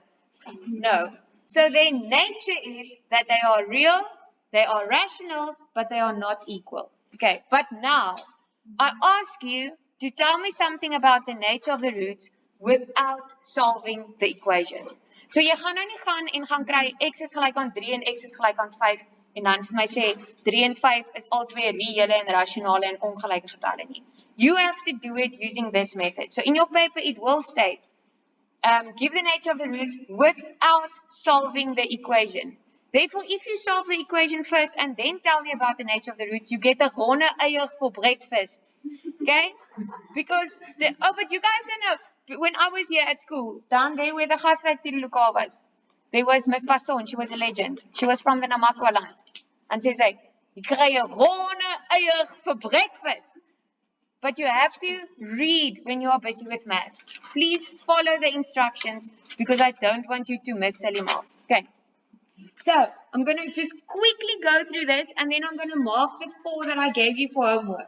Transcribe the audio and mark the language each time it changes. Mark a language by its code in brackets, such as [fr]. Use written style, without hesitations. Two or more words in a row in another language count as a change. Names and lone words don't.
[en] No. So their nature is that they are real, they are rational, but they are not equal. Okay, but now I ask you to tell me something about the nature of the roots without solving the equation. [af] So jy gaan nou nie gaan kry x is gelyk aan 3 en x is gelyk aan 5 en dan vir my sê 3 en 5 is albei reële en rasionale en ongelyke getalle nie. [en] You have to do it using this method. So in your paper it will state give the nature of the roots without solving the equation. Therefore, if you solve the equation first and then tell me about the nature of the roots, you get a [af] ronde eier [en] for breakfast. Okay? Because, but you guys don't know, when I was here at school, down there where the Gasvryk Lokal was, there was Miss Passon, she was a legend. She was from the Namakwa land. And she said, you [af] kry 'n ronde eier [en] for breakfast. But you have to read when you are busy with maths. Please follow the instructions because I don't want you to miss silly marks. Okay. So I'm going to just quickly go through this and then I'm going to mark the 4 that I gave you for homework.